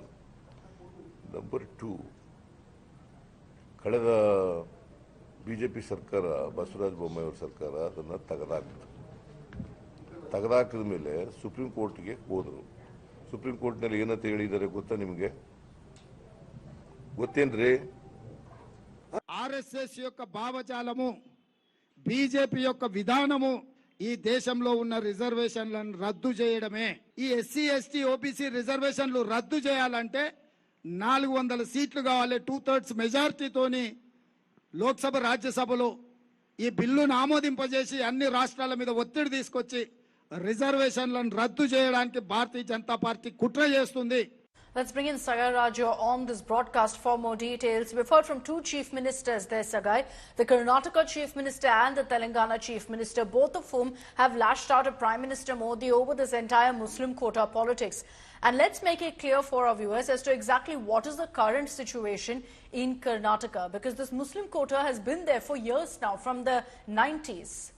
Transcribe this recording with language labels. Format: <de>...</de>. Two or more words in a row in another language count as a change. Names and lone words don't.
<kn>ನಂಬರ್ 2, ಕಳೆದ ಬಿಜೆಪಿ ಸರ್ಕಾರ, ಬಸವರಾಜ ಬೊಮ್ಮಾಯಿ ಅವರ ಸರ್ಕಾರ ಅದನ್ನು ತೆಗೆದಾಕಿದ ಮೇಲೆ ಸುಪ್ರೀಂ ಕೋರ್ಟ್ಗೆ ಹೋದರು। ಸುಪ್ರೀಂ ಕೋರ್ಟ್ನಲ್ಲಿ ಏನಂತ ಹೇಳಿದ್ದಾರೆ ಗೊತ್ತಾ ನಿಮಗೆ? ಗೊತ್ತೇನ್ರಿ?</kn> <te>ఆర్ఎస్ఎస్ యొక్క భావజాలము, బీజేపీ యొక్క విధానము ఈ దేశంలో ఉన్న రిజర్వేషన్లను రద్దు చేయడమే। ఈ ఎస్సీ ఎస్టీ ఓబీసీ రిజర్వేషన్లు రద్దు చేయాలంటే 400 సీట్లు కావాలి, 2/3 మెజారిటీతోని లోక్సభ రాజ్యసభలో ఈ బిల్లును ఆమోదింపజేసి అన్ని రాష్ట్రాల మీద ఒత్తిడి తీసుకొచ్చి రిజర్వేషన్లను రద్దు చేయడానికి భారతీయ జనతా పార్టీ కుట్ర చేస్తుంది।</te> <en>Let's bring in Sagai Raju on this broadcast for more details. We've heard from two chief ministers there, Sagai, the Karnataka chief minister and the Telangana chief minister, both of whom have lashed out at Prime Minister Modi over this entire Muslim quota politics. And let's make it clear for our viewers as to exactly what is the current situation in Karnataka, because this Muslim quota has been there for years now, from the 90s.</en>